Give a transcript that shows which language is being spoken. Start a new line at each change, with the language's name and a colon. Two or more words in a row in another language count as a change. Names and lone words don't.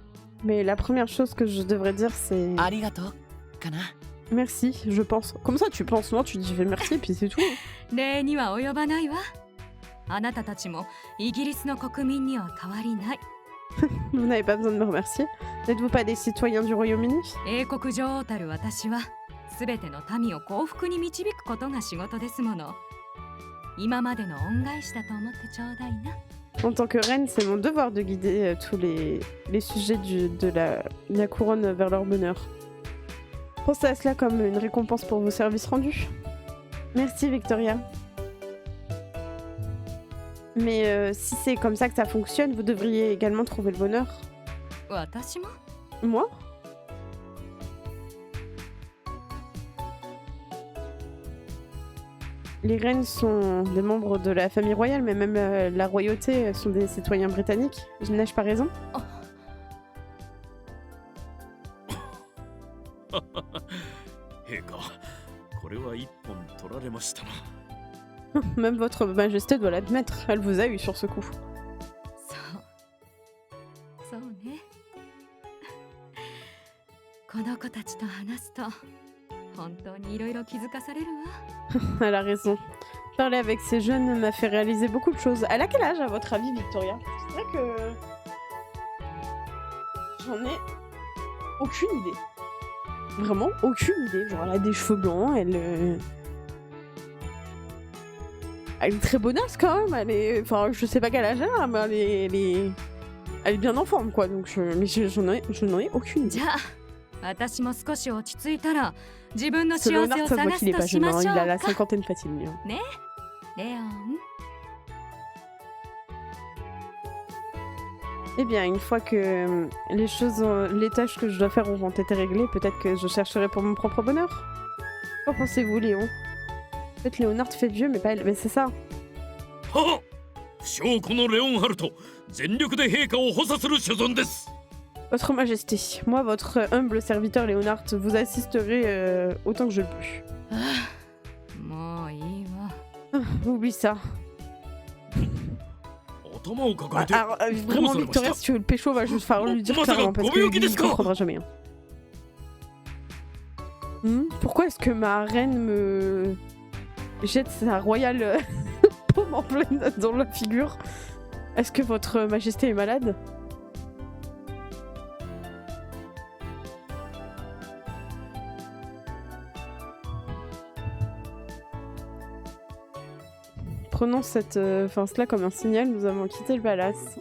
Japanese: でもやっぱり最初に言うべきは、
French: Mais la première chose que je devrais dire, c'est
Japanese: ありがとうかな。
French: merci, je pense. Comme ça, tu penses, moi, tu dis fais merci et puis c'est tout.
Japanese: 礼には及ばないわ。あなたたちもイギリスの国民には変わりない。
French: Vous n'avez pas besoin de me remercier. N'êtes-vous pas des citoyens du Royaume-Uni?
Japanese: 英国女王たる私はすべての民を幸福に導くことが仕事ですもの。今までの恩返しだと思ってちょうだいな。
French: En tant que reine, c'est mon devoir de guider tous les sujets de la couronne vers leur bonheur. Pensez à cela comme une récompense pour vos services rendus. Merci Victoria. Mais si c'est comme ça que ça fonctionne, vous devriez également trouver le bonheur.
Japanese: 私も
French: Moi? Les reines sont des membres de la famille royale, mais même la royauté sont des citoyens britanniques. N'ai-je pas raison?
Japanese: 陛下、これは一本取られましたな。
French: Même votre majesté doit l'admettre, elle vous a eu sur ce coup.
Japanese: そうね。この子たちと話すと本当にいろいろ気づかされるわ。
French: Elle a raison. Parler avec ces jeunes m'a fait réaliser beaucoup de choses. Elle a quel âge à votre avis, Victoria? C'est vrai que... J'en ai aucune idée. Vraiment aucune idée. Genre elle a des cheveux blancs, elle est très bonasse quand même. Elle est... Enfin, je sais pas quel âge elle a, mais elle est bien en forme quoi. Donc mais je n'en ai aucune idée.
Japanese: じゃあ私も少し落ち着いたら自分の
French: Ce
Japanese: 幸せ
French: Léonard,
Japanese: を
French: ça se voit
Japanese: 探
French: qu'il est
Japanese: す
French: pas
Japanese: とし
French: jeune,
Japanese: ま
French: hein.
Japanese: し
French: Il
Japanese: ょう
French: a la
Japanese: か。
French: cinquantaine facile, lui. Hein. レオン。 Eh bien, une fois que les tâches que je dois faire auront été réglées, peut-être que je chercherai pour mon propre bonheur. Qu'en pensez-vous, Léon? Peut-être Léonard fait vieux, mais pas elle. Mais c'est ça.
Japanese: はっ、不祥子のレオンハルト、全力で陛下を補佐する所存です。
French: Votre Majesté, moi, votre humble serviteur Léonard, vous assisterai autant que je le peux.
Japanese: もういいわ。
French: Oublie ça.
Japanese: 頭を抱えて。
French: Alors, vraiment, Victoria, si tu veux le pécho, va juste falloir lui dire clairement parce que lui, il comprendra jamais. Hein. Pourquoi est-ce que ma reine me jette sa royale paume en pleine dans la figure? Est-ce que votre Majesté est malade? Prenons cela comme un signal, nous avons quitté le palace.